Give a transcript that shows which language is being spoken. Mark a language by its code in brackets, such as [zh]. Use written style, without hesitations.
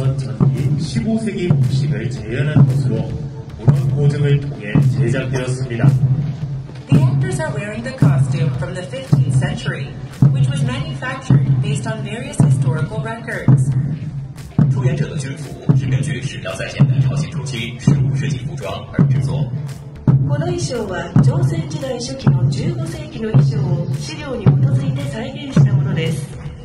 [ko] 조선 전기 15세기 복식을 재현한 것으로 문헌 고증을 통해 제작되었습니다. [en] The actors are wearing the costume from the 15th century, which was manufactured based on various historical records. [zh] 出演者的军服是根据史料再现的朝鲜初期15世纪服装而制作。 [ja] この衣装は朝鮮時代初期の15世紀の衣装を資料に基づいて再現したものです。